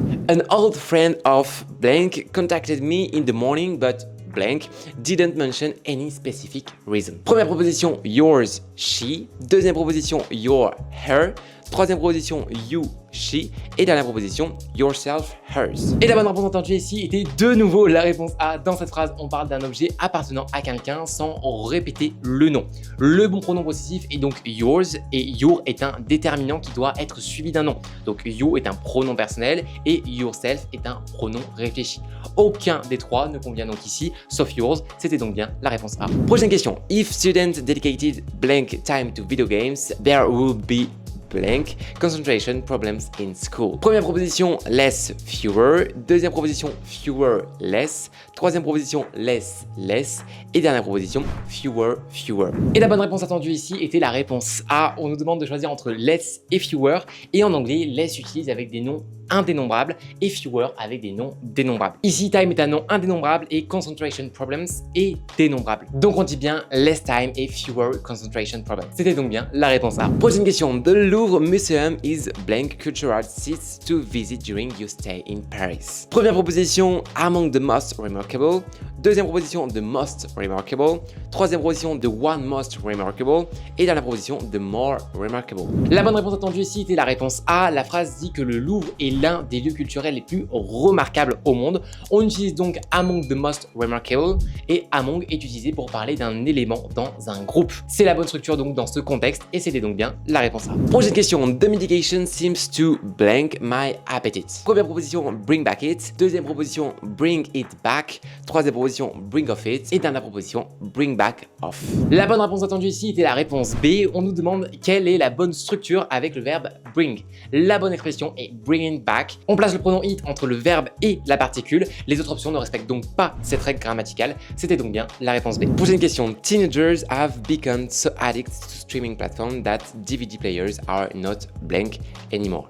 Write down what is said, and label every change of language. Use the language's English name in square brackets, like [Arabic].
[English] An old friend of blank contacted me in the morning but blank didn't mention any specific reason. [French] Première proposition, yours, she. Deuxième proposition, your, her. Troisième proposition, you, she. Et dernière proposition, yourself, hers. Et la bonne réponse entendue ici était de nouveau la réponse A. Dans cette phrase, on parle d'un objet appartenant à quelqu'un sans répéter le nom. Le bon pronom possessif est donc yours et your est un déterminant qui doit être suivi d'un nom. Donc you est un pronom personnel et yourself est un pronom réfléchi. Aucun des trois ne convient donc ici, sauf yours. C'était donc bien la réponse A. Prochaine question. [English] If students dedicated blank time to video games, there would be blank concentration problems in school. [French] Première proposition, less, fewer. Deuxième proposition, fewer, less. Troisième proposition, less, less. Et dernière proposition, fewer, fewer. Et la bonne réponse attendue ici était la réponse A. On nous demande de choisir entre less et fewer. Et en anglais, less utilise avec des noms indénombrables et fewer avec des noms dénombrables. Ici, time est un nom indénombrable et concentration problems est dénombrable. Donc on dit bien [English] less time [French] et [English] fewer concentration problems. [French] C'était donc bien la réponse A. Prochaine question. [English] The Louvre Museum is blank cultural sites to visit during your stay in Paris. [French] Première proposition, [English] among the most remarkable. [French] Deuxième proposition, [English] the most remarkable. [French] Troisième proposition, [English] the one most remarkable. [French] Et dernière proposition, [English] the more remarkable. [French] La bonne réponse attendue ici était la réponse A. La phrase dit que le Louvre est l'un des lieux culturels les plus remarquables au monde. On utilise donc [English] among the most remarkable [French] et among est utilisé pour parler d'un élément dans un groupe. C'est la bonne structure donc dans ce contexte et c'était donc bien la réponse A. Prochaine question. [English] The medication seems to blank my appetite. [French] Première proposition, [English] bring back it. [French] Deuxième proposition, [English] bring it back. [French] Troisième proposition, [English] bring off it. [French] Et dernière proposition, [English] bring back off. [French] La bonne réponse attendue ici était la réponse B. On nous demande quelle est la bonne structure avec le verbe bring. La bonne expression est [English] bring it back. [French] On place le pronom it entre le verbe et la particule. Les autres options ne respectent donc pas cette règle grammaticale. C'était donc bien la réponse B. Prochaine question. [English] Teenagers have become so addicted to streaming platforms that DVD players are not blank anymore.